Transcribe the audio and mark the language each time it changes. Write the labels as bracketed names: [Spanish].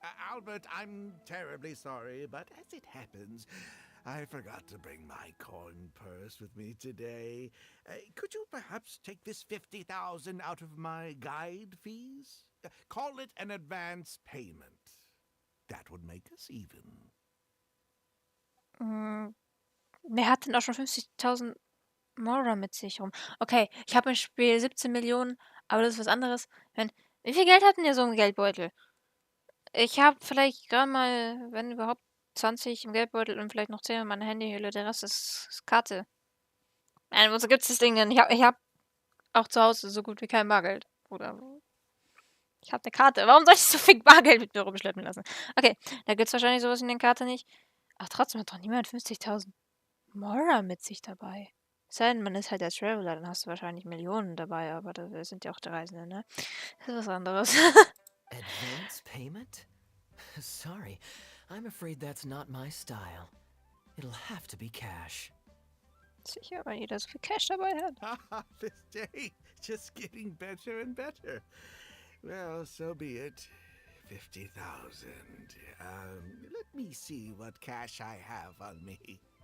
[English] Albert, I'm terribly sorry, but as it happens, I forgot to bring my coin purse with me today. Could you perhaps take this 50,000 out of my guide fees? Call it an advance payment. That would make us even. [German] Wer hat denn auch schon 50.000 Mora mit sich rum? Okay, ich habe im Spiel 17 Millionen, aber das ist was anderes. Wie viel Geld hatten ihr so im Geldbeutel? Ich habe vielleicht gerade mal, wenn überhaupt, 20 im Geldbeutel und vielleicht noch 10 in meiner Handyhülle. Der Rest ist Karte. Nein, wozu gibt's das Ding denn? Ich hab auch zu Hause so gut wie kein Bargeld. Oder ich habe eine Karte. Warum soll ich so viel Bargeld mit mir rumschleppen lassen? Okay, da gibt's wahrscheinlich sowas in der Karte nicht. Aber trotzdem hat doch niemand 50.000 Mora mit sich dabei. Es sei denn, man ist halt der Traveler, dann hast du wahrscheinlich Millionen dabei, aber da sind ja auch die Reisenden, ne? Das ist was anderes. [English] Advance payment? Sorry, I'm afraid that's not my style. It'll have to be cash. [German] Sicher, weil jeder so viel Cash dabei hat. [English] This day, just getting better and better. Well, so be it. 50,000. Let me see what cash I have on me.